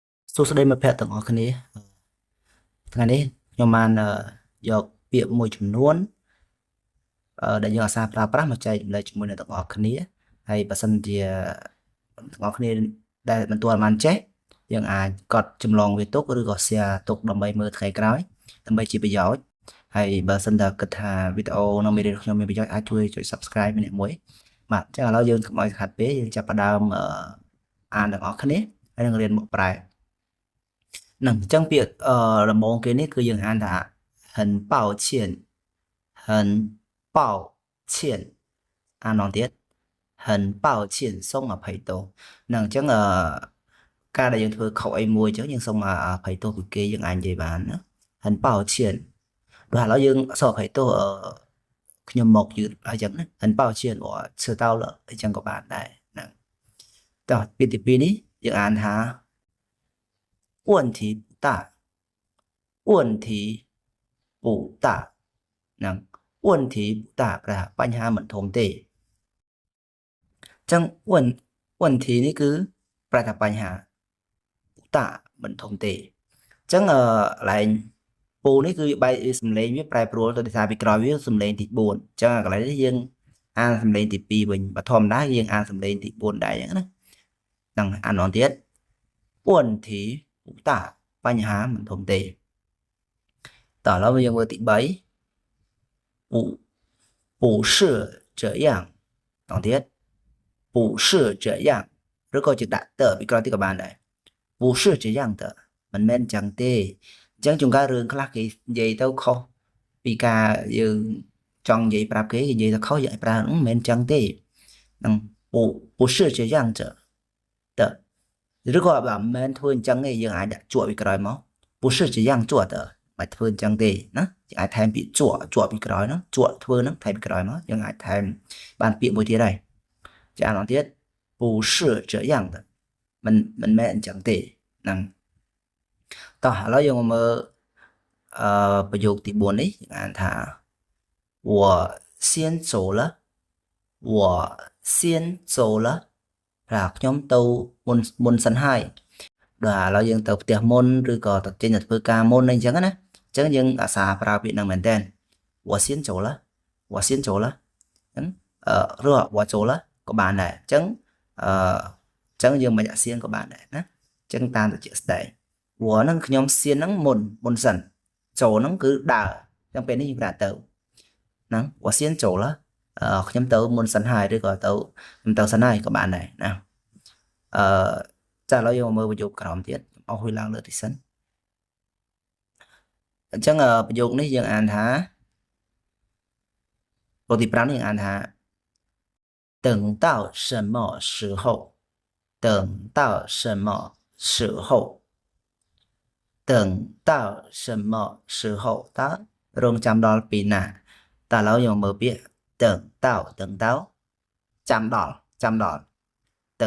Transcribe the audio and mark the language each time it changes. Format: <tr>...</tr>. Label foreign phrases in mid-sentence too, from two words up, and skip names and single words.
<km>សួស្តីមិត្តភក្តិទាំងអស់គ្នាថ្ងៃនេះខ្ញុំបានយកពាក្យមួយចំនួនដែលយើងអាសាប្រើប្រាស់មកចែករំលែកជាមួយអ្នកទាំងអស់គ្នាហើយបើសិនជាទាំងអស់គ្នាដែលមិនទាន់បានចេះយើងអាចកត់ចម្លងវាទុកឬក៏ share ទុកដើម្បីមើលថ្ងៃក្រោយដើម្បីជាប្រយោជន៍ហើយបើសិនតែគិតថាវីដេអូនៅមេ រៀនខ្ញុំមានប្រយោជន៍អាចជួយចុច subscribe ម្នាក់មួយបាទអញ្ចឹងឥឡូវយើងកុំឲ្យខាត់ពេកយើងចាប់ផ្ដើមអានទាំងអស់គ្នាហើយនឹងរៀនមុខប្រែនឹងអញ្ចឹងពាក្យដំបូងគេនេះគឺយើងអានថា</km> <zh>很抱歉很抱歉</zh> <km>អានម្ដងទៀត</km> <zh>很抱歉</zh> <km>សូមអភ័យទោសនឹងអញ្ចឹងការដែលយើងធ្វើខុសអីមួយអញ្ចឹងយើងសូមអភ័យទោសពីគេយើងអាចនិយាយបានណា</km> <zh>很抱歉</zh> <km>បាទឥឡូវយើងសូមអភ័យទោសខ្ញុំមកយឺ តអញ្ចឹងណា</km> <zh>很抱歉我迟到了</zh> <km>អញ្ចឹងក៏បានដែរហ្នឹងតោះពាក្យទី2នេះយើងអានថា</km> <zh>问题不大问题不大</zh> <km>ហ្នឹង</km> <zh>问题不大</zh> <km>ប្រហែលបញ្ហាមិនធំទេចឹង问题នេះគឺប្រ ហែលបញ្ហា</km> <zh>不大</zh> <km>មិនធំទេចឹងកន្លែងពូនេះគឺបែរសំឡេងវាប្រែប្រួលទៅដោយសារពីក្រោយវាសំឡេងទី4ចឹងកន្លែងនេះយើងអានសំឡេងទី2វិញបើធម្មតាយើងអានសំឡេងទី4ដែរចឹងណាហ្នឹងអានម្ដងទៀត</km> <zh>问题不大</zh> <km>បញ្ហាមិនធំទេតោះឥឡូវយើងមើលទី3</km> <zh>不是这样</zh> <km>ម្ដងទៀត</km> <zh>不是这样</zh> <km>ឬក៏ជាដាក់តពីក្រោយទៀតក៏បានដែរ</km> <zh>不是这样的</zh> <km>មិនមែនចឹងទេអញ្ចឹងជួនកាលរឿងខ្លះគេនិយាយទៅខុសពីការយើងចង់និយាយប្រាប់គេនិយាយទៅខុសយើងប្រើមិនមែនចឹងទេនឹង</km> <zh>不是这样子的</zh> <km>ឬក៏បើមិនមែនធ្វើអញ្ចឹងទេយើងអាចដាក់ជក់ពីក្រោយមក</km> <zh>不是这样做的</zh> <km>មិនធ្វើអញ្ចឹងទេណាយើងអាចថែមពាក្យជក់ពីក្រោយហ្នឹងជក់ធ្វើហ្នឹងថែមពីក្រោយមកយើងអាចថែមបានពាក្យមួយទៀតដែរ ចាអានទៀត</km> <zh>不是这样的</zh> <km>មិនមែនអញ្ចឹងទេហ្នឹងតោះឥឡូវយើងមកមើលប្រយោគទី4នេះយើងអានថា</km> <zh>我先走了我先走了</zh> <km>ថា ខ្ញុំទៅមុនសិនហើយដល់ឥឡូវយើងទៅផ្ទះមុនឬក៏ទៅចេញទៅធ្វើការមុនអីចឹងណាអញ្ចឹងយើងអាសាប្រើពាក្យ ហ្នឹងមែនតើ</km> <zh>我先走了我先走了</zh> <km>អញ្ចឹងឬ</km> <zh>我走了</zh> <km>ក៏បានដែរអញ្ចឹងអញ្ចឹងយើងមិនដាក់សៀនក៏បានដែរណាអញ្ចឹងតាមទៅជាស្ដែង我ហ្នឹងខ្ញុំសៀនហ្នឹងមុនសិនចូលហ្នឹងគឺដើរអញ្ចឹងពេលនេះយើងប្រើទៅហ្នឹង</km> <zh>我先走了</zh> <km>ខ្ញុំទៅមុនសិនហើយឬក៏ខ្ញុំទៅសិនហើយក៏បានដែរណាចាឥឡូវយើងមកមើលប្រយោគក្រោមទៀតអស់វាឡើងលើទីសិន អញ្ចឹងប្រយោគនេះយើងអានថាប្រយោគទី5នេះយើងអានថា</km> <zh>等到什么时候等到什么时候等到什么时候</zh> <km>តើរងចាំដល់ពេលណាតើឥឡូវយើងមើលពាក្យ等到ចាំដល់等</km>